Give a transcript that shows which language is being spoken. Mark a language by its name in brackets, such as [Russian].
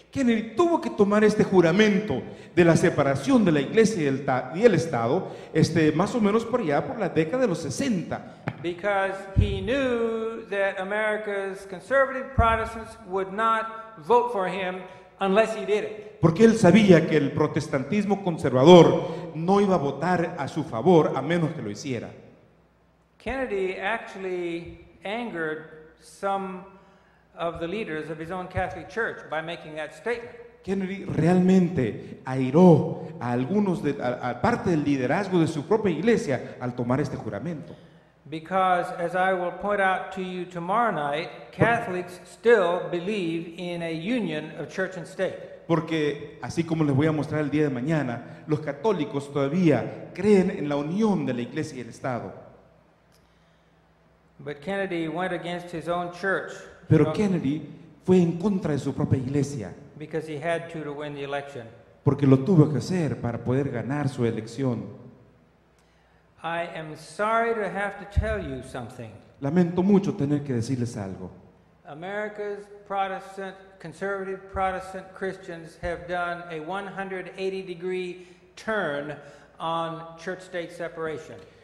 [Spanish] Kennedy tuvo que tomar este juramento de la separación de la Iglesia y el Estado, más o menos por allá por la década de los 60. [English] Because he knew that America's conservative Protestants would not vote for him unless he did it. [Spanish] Porque él sabía que el protestantismo conservador no iba a votar a su favor a menos que lo hiciera. [English] Kennedy actually angered some of the leaders of his own Catholic Church by making that statement. [Spanish] Kennedy realmente airó a algunos a parte del liderazgo de su propia iglesia al tomar este juramento. [English] Because, as I will point out to you tomorrow night, Catholics still believe in a union of church and state. [Spanish] Porque, así como les voy a mostrar el día de mañana, los católicos todavía creen en la unión de la iglesia y el Estado. [English] But Kennedy went against his own church. [Spanish] Pero Kennedy fue en contra de su propia iglesia. [English] Because he had to win the election. [Spanish] Porque lo tuvo que hacer para poder ganar su elección. [English] I am sorry to have to tell you something. [Spanish] Lamento mucho tener que decirles algo. [English] America's conservative Protestant Christians have done a 180-degree turn on church-state separation.